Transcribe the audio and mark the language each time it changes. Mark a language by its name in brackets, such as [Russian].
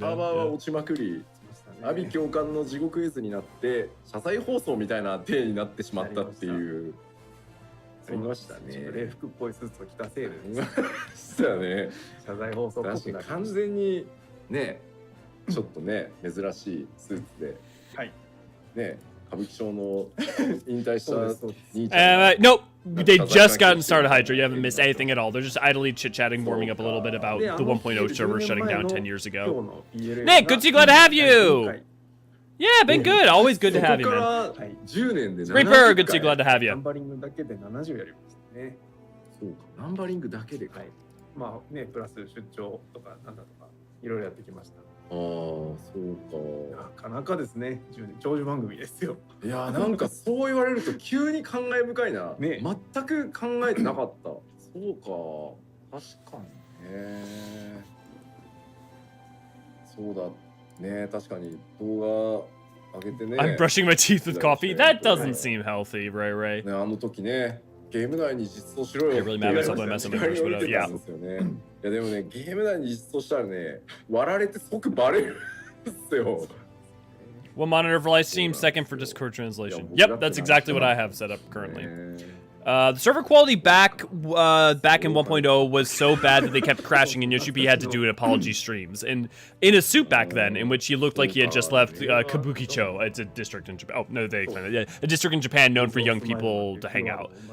[Japanese] サーバーは落ちまくり、阿鼻教官の地獄絵図になって謝罪放送みたいな体になってしまったっていう。ありましたね。礼服っぽいスーツを着たせいで。そうだね。謝罪放送っぽくなる。完全にね、ちょっとね珍しいスーツで。はい。ね。歌舞伎町の引退した兄ちゃん。 [English] Nope, they just gotten started, Hydra. You haven't missed anything at all. They're just idly chit-chatting, warming up a little bit about the 1.0 server shutting down 10 years ago. Nick, good to see you. Glad to have you. Yeah, been good. Always good to have you, man. Reaper, good to see you. Glad to have you. [Japanese] ナンバリングだけで70やりましたね。そうか、ナンバリングだけでかい。まあね、プラス出張とかなんだとかいろいろやってきました。ああ、そうなかなかですね、長寿番組ですよ。か。いや、なんかそう言われると急に感慨深いな。ね、全く考えてなかった。そうか、確かにね。そうだね、確かに動画上げてね。 [English] I'm brushing my teeth with coffee. That doesn't seem healthy, Ray. [Japanese] ね、あの時ね、ゲーム内に実装しろよ。 [English] It really matters if I mess up English, but yeah. [Japanese] いやでもね、ゲーム内に実装したらね、割られて即バレるんですよ。 [English] One monitor for Livestream, second for Discord translation. Yep, that's exactly what I have set up currently. The server quality back in 1.0 was so bad that they kept crashing, and Yoshi-P had to do apology streams. And in a suit back then, in which he looked like he had just left Kabukicho. It's a district in Japan. Oh no, they explained it. Yeah, a district in Japan known for young people to hang out.